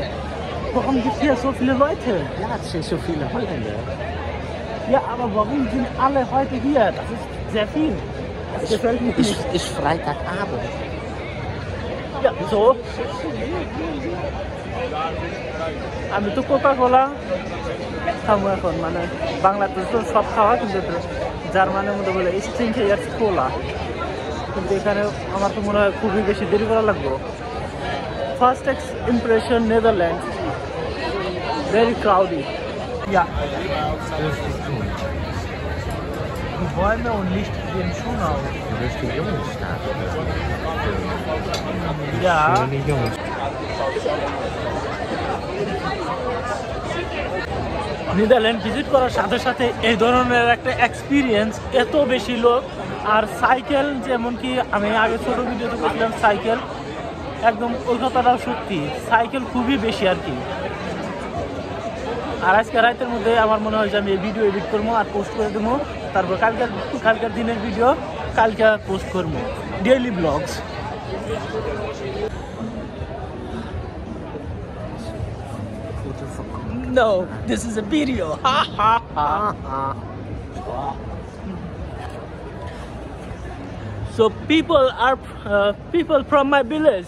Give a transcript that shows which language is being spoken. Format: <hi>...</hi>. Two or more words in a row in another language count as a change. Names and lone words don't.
<de>Warum gibt es hier so viele Leute? Ja, es sind so viele Holländer. Ja, aber warum sind alle heute hier? Das ist sehr viel. Das gefällt mir nicht. Ist Freitagabend. Ja, so.</de> <bn>আমি তো কোকা-কোলা খাবো এখন, মানে বাংলাদেশ তো সব খাওয়া, কিন্তু জার্মানির মধ্যে বলে</bn> <de>ich trinke jetzt Cola।</de> <bn>কিন্তু এখানে আমার তো মনে হয় খুবই বেশি দেরি করা লাগবে।</bn> <en>First impression Netherlands, very crowded.</en> <de>Ja. Die Bäume und Licht gehen schon auf. Das ist die Jungstadt. Ja. Schöne Jungstadt.</de> <bn>নেদারল্যান্ড ভিজিট করার সাথে সাথে এই ধরনের একটা এক্সপিরিয়েন্স, এত বেশি লোক আর সাইকেল, যেমন কি আমি আগে ছোটো ভিডিওতে বলছিলাম সাইকেল, একদম ওই কথাটাও সত্যি, সাইকেল খুবই বেশি আর কি। আর আজকে রাতের মধ্যে আমার মনে হয় যে আমি এই ভিডিও এডিট করবো আর পোস্ট করে দেবো, তারপর কালকের দিনের ভিডিও কালকে পোস্ট করবো,</bn> <en>daily blogs. No, this is a video. Ha ha ha. So people from my village.</en>